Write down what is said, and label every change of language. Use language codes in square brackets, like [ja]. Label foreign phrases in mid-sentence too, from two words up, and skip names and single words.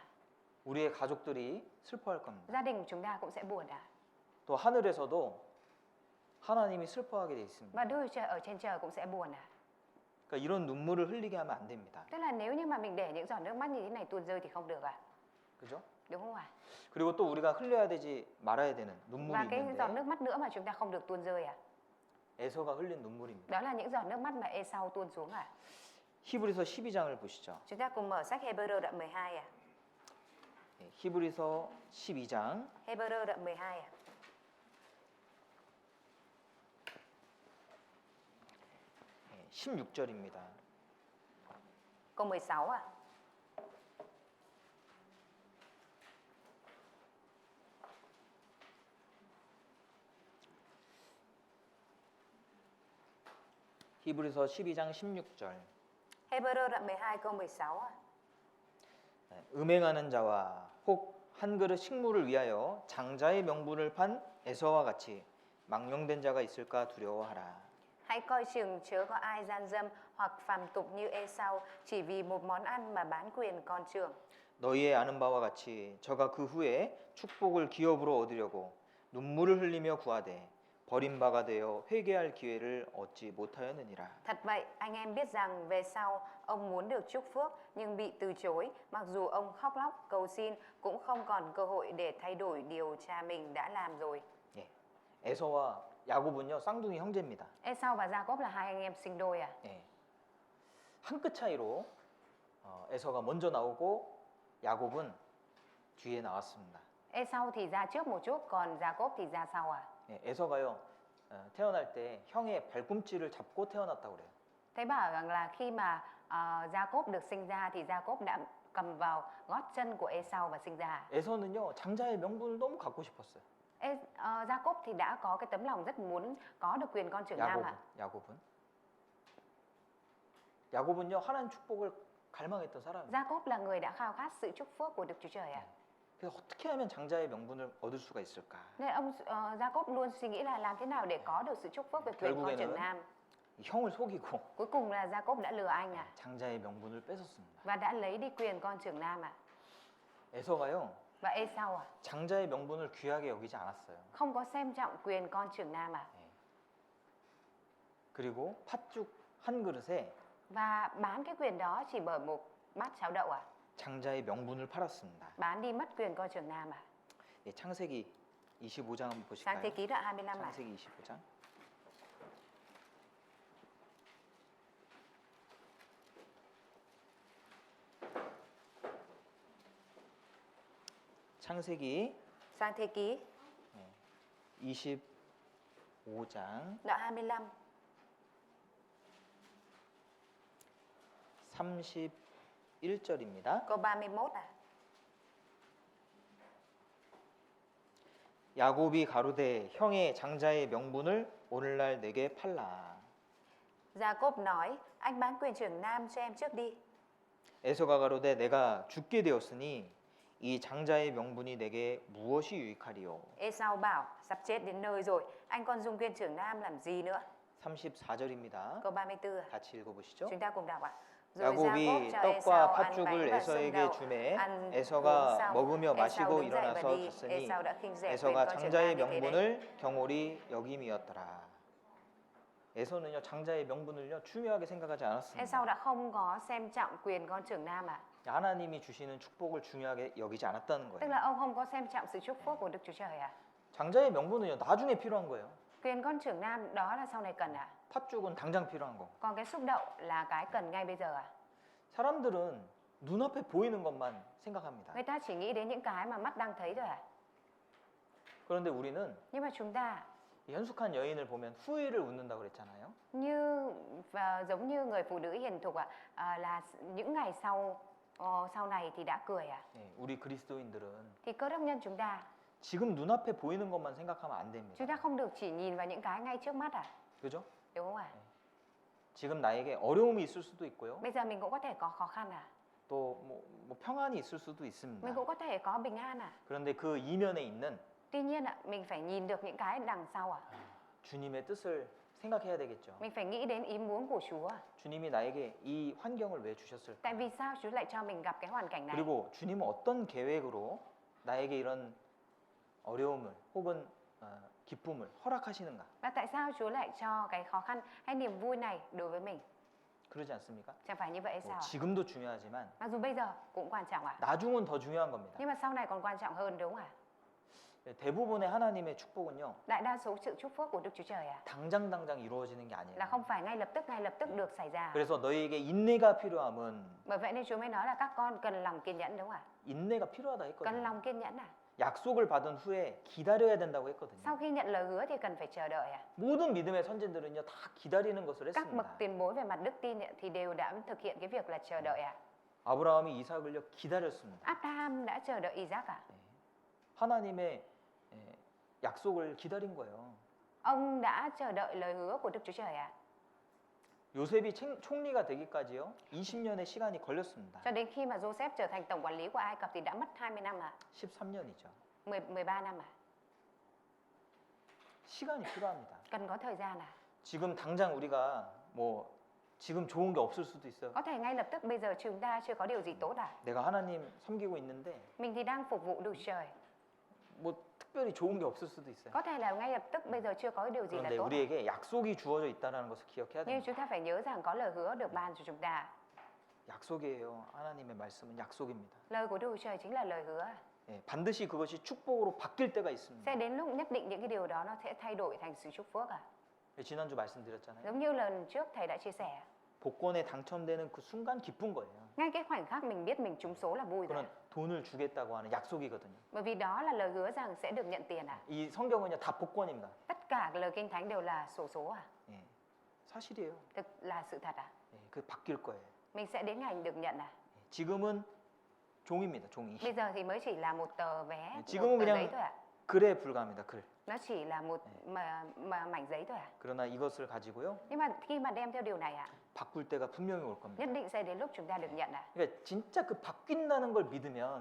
[ko] 우리의 가족들이 슬퍼할 겁니다. [vi] Gia đình của chúng ta cũng sẽ buồn à? [ko] 또 하늘에서도 하나님이 슬퍼하게 돼 있습니다. [vi] Và Đức Chúa Trời ở trên trời cũng sẽ buồn à? [ko] 그러니까 이런 눈물을 흘리게 하면 안 됩니다. [vi] Tức là nếu như mà mình để những giọt nước mắt như thế này tuôn rơi thì không được à? [ko] 그죠? [vi] Đúng không ạ? [ko] 그리고 또 우리가 흘려야 되지 말아야 되는 눈물이 [vi] Và cái giọt [ko] 있는데 [vi] nước mắt nữa mà chúng ta không được tuôn rơi à? [ko] 에서가 흘린 눈물입니다. [vi] Đó là những giọt nước mắt mà Esau tuôn xuống à? [ko] 히브리서 12장을 보시죠. [vi] Chúng ta cùng mở sách Hebrew đoạn 12 à? [ko] 히브리서 12장 [vi] Hebrew đoạn 12 à? [ko] 16절입니다. [vi] Câu 16 ạ. [ko] 히브리서 12장 16절. [vi] Hebrew đoạn 12 câu 16 ạ. [ko] 음행하는 자와 혹 한 그릇 식물을 위하여 장자의 명분을 판 에서와 같이 망령된 자가 있을까 두려워하라. [vi] Hãy coi chừng chớ có ai gian dâm hoặc phàm tục như Esau chỉ vì một món ăn mà bán quyền con trưởng. [ko] 너희의 아는 바와 같이 저가 그 후에 축복을 기업으로 얻으려고 눈물을 흘리며 구하되 버림바가 되어 회개할 기회를 얻지 못하였느니라. [vi] Thật vậy, anh em biết rằng về sau ông muốn được chúc phước nhưng bị từ chối, mặc dù ông khóc lóc cầu xin cũng không còn cơ hội để thay đổi điều cha mình đã làm rồi. [ko] 예. 에서와 야곱은요 쌍둥이 형제입니다. [vi] Esau và Jacob là hai anh em sinh đôi à? [ko] 예. 한 끗 차이로 에서가 먼저 나오고 야곱은 뒤에 나왔습니다. [vi] Esau thì ra trước một chút, còn Jacob thì ra sau à? [ko] 예, 에서가요 태어날 때 형의 발꿈치를 잡고 태어났다고 그래요. [vi] Thế bảo rằng là khi mà Jacob được sinh ra thì Jacob đã cầm vào gót chân của Esau và sinh ra. [ko] 에서는요 장자의 명분을 너무 갖고 싶었어요. [vi] Jacob thì đã có cái tấm lòng rất muốn có được quyền con trưởng nam ạ. [ko] 야곱은요 하나님 축복을 갈망했던 사람이에요. [vi] Jacob là người đã khao khát sự chúc phước của Đức Chúa Trời ạ. [ko] 그래서 어떻게 하면 장자의 명분을 얻을 수가 있을까? [vi] Nên ông Jacob luôn suy nghĩ là làm thế nào để có được sự chúc phước về quyền con trưởng nam. [ko] 이 형을 속이고 [vi] Cuối cùng là Jacob đã lừa anh à [ko] 장자의 명분을 뺏었습니다. [vi] và đã lấy đi quyền con trưởng nam à. [ko] 에서가요 [vi] Và Esau à [ko] 장자의 명분을 귀하게 여기지 않았어요. [vi] không có xem trọng quyền con trưởng nam à. [ko] 그리고 팥죽 한 그릇에 [vi] Và bán cái quyền đó chỉ bởi một bát cháo đậu à. [ko] 장자의 명분을 팔았습니다. [vi] Bán đi mất quyền con trưởng nam à. [ko] 예, 창세기 25장 한번 [vi] Sáng [ko] 보실까요? [vi] thế ký đoạn 25 à. [ko] 창세기 25장. 창세기 [vi] Sáng thế ký [ko] 25장 [vi] đoạn 25 [ko] 31절입니다. [vi] câu 31 à. [ko] 야곱이 가로되 형의 장자의 명분을 오늘날 내게 팔라. [vi] Jacob nói, anh bán quyền trưởng nam cho em trước đi. [ko] 에서가 가로되 내가 죽게 되었으니 이 장자의 명분이 내게 무엇이 유익하리요? [vi] Esau bảo, sắp chết đến nơi rồi, anh còn dùng quyền trưởng nam làm gì nữa? [ko] 34절입니다. [vi] Câu 34 à. [ko] 같이 읽어보시죠. [vi] Chúng ta cùng đọc ạ. [ko] 야곱이 떡과 팥죽을 에서에게 주매 에서가 먹으며 마시고 일어나서 갔으니 에서가 장자의 명분을 경홀히 여김이었더라. 에서는요 장자의 명분을요 중요하게 생각하지 [vi] Esau [ko] 않았습니다. [vi] đã không có xem trọng quyền con trưởng nam à. [ko] 하나님이 주시는 축복을 중요하게 여기지 않았다는 [vi] Tức [ko] 거예요. [vi] là ông không có xem trọng sự chúc phước của Đức Chúa Trời à. [ko] 장자의 명분은요 나중에 필요한 거예요. [vi] Quyền con trưởng nam đó là sau này cần à. [ko] 팥죽은 당장 필요한 거. [vi] Còn cái xúc đậu là cái cần ngay bây giờ à. [ko] 사람들은 눈앞에 보이는 것만 생각합니다. [vi] Người ta chỉ nghĩ đến những cái mà mắt đang thấy thôi à. [ko] 그런데 우리는 [vi] Nhưng mà chúng ta [ko] 이 현숙한 여인을 보면 후회를 웃는다고 그랬잖아요. [vi] như và giống như người phụ nữ hiền thục ạ, là những ngày sau này thì đã cười à. [ko] 예, 우리 그리스도인들은 [vi] Thì cơ đốc nhân chúng ta [ko] 지금 눈앞에 보이는 것만 생각하면 안 됩니다. [vi] chúng ta không được chỉ nhìn vào những cái ngay trước mắt à, [ko] 그죠? [vi] đúng không ạ? [ko] 지금 나에게 어려움이 있을 수도 있고요. [vi] Bây giờ mình cũng có thể có khó khăn à, [ko] 또 뭐 평안이 있을 수도 있습니다. [vi] mình cũng có thể có bình an à. [ko] 그런데 그 이면에 있는 [vi] Tuy nhiên ạ, mình phải nhìn được những cái đằng sau à. [ko] 주님의 뜻을 생각해야 되겠죠. [vi] Mình phải nghĩ đến ý muốn của Chúa à. [ko] 주님이 나에게 이 환경을 왜 주셨을까? [vi] Tại vì sao Chúa lại cho mình gặp cái hoàn cảnh này? [ko] 그리고 주님은 어떤 계획으로 나에게 이런 어려움을 혹은 기쁨을 허락하시는가? [vi] Và tại sao Chúa lại cho cái khó khăn hay niềm vui này đối với mình? [ko] 그러지 않습니까? [vi] Chẳng phải như vậy hay 뭐 sao ạ? [ko] 지금도 중요하지만 [vi] Mặc dù bây giờ cũng quan trọng ạ, [ko] 나중은 더 중요한 겁니다. [vi] nhưng mà sau này còn quan trọng hơn, đúng không ạ? [ko] 대부분의 하나님의 축복은요. [vi] Đại đa số sự chúc phước của Đức Chúa Trời à, [ko] 당장 이루어지는 게 [vi] là [ko] 아니에요. [vi] không phải ngay lập tức được xảy ra. [ko] 그래서 너희에게 인내가 필요함은 [vi] Bởi vậy nên Chúa mới nói là các con cần lòng kiên nhẫn, đúng không ạ? [ko] 인내가 필요하다 [vi] Cần [ko] 했거든요. [vi] lòng kiên nhẫn à. [ko] 약속을 받은 후에 기다려야 된다고 했거든요. [vi] Sau khi nhận lời hứa thì cần phải chờ đợi à? [ko] 모든 믿음의 선진들은요 다 기다리는 것을 [vi] Các bậc [ko] 했습니다. [vi] tiền bối về mặt đức tin ấy, thì đều đã thực hiện cái việc là chờ đợi à? [ko] 아브라함이 이삭을요 기다렸습니다. [vi] Abraham đã chờ đợi Isaac à? [ko] 예. 하나님의 약속을 기다린 거예요. [vi] Ông đã chờ đợi lời hứa của Đức Chúa Trời à? [ko] 요셉이 총리가 되기까지요 20년의 시간이 걸렸습니다. [vi] Cho đến khi mà Joseph trở thành tổng quản lý của Ai Cập thì đã mất 20 năm à? [ko] 13년이죠. [vi] 13 năm à? [ko] 시간이 필요합니다. [vi] Cần có thời gian à? [ko] 지금 당장 우리가 뭐 지금 좋은 게 없을 수도 있어요. [vi] Có thể ngay lập tức bây giờ chúng ta chưa có điều gì tốt à? [ko] 내가 하나님 섬기고 있는데 [vi] Mình thì đang phục vụ Đức Trời. [ko] 뭐 특별히 좋은 게 없을 수도 있어요. [vi] Có thể là ngay lập tức bây giờ chưa có điều gì là [ko] 그런데 [vi] tốt. [ko] 우리에게 약속이 주어져 있다는 것을 기억해야 [vi] Nhưng [ko] 됩니다. [vi] chúng ta phải nhớ rằng có lời hứa được ban cho chúng ta. [ko] 약속이에요. 하나님의 말씀은 약속입니다. [vi] Lời của Đức Trời chính là lời hứa. [ko] 예, 반드시 그것이 축복으로 바뀔 때가 있습니다. [vi] Sẽ đến lúc nhất định những cái điều đó nó sẽ thay đổi thành sự chúc phước à? [ko] 예, 지난주 말씀드렸잖아요. [vi] Giống như lần trước thầy đã chia sẻ. [ko] 복권에 당첨되는 그 순간 기쁜 거예요. [vi] Ngay cái khoảnh khắc mình biết mình trúng số là vui rồi. [ko] 그건 돈을 주겠다고 하는 약속이거든요. [vi] Bởi vì đó là lời hứa rằng sẽ được nhận tiền à? [ko] 이 성경은요 다 복권입니다. [vi] Tất cả lời kinh thánh đều là xổ số à? [ko] 예, 사실이에요. [vi] Thực là sự thật à? [ko] 예, 그 바뀔 거예요. [vi] Mình sẽ đến ngày được nhận à? [ko] 예, 지금은 종입니다. 종이. [vi] Bây giờ thì mới chỉ là một tờ vé, một [ko] 지금은 [vi] tờ [ko] 그냥 [vi] giấy thôi à? [ko] 글에 불과합니다. 글. [vi] Nó chỉ là một mảnh giấy thôi à? [ko] 그러나 이것을 가지고요 [vi] Nhưng mà khi mà đem theo điều này à, [ko] 바꿀 때가 분명히 올 겁니다. [vi] nhất định sẽ đến lúc chúng ta được nhận à? [ko] 그러니까 진짜 그 바뀐다는 걸 믿으면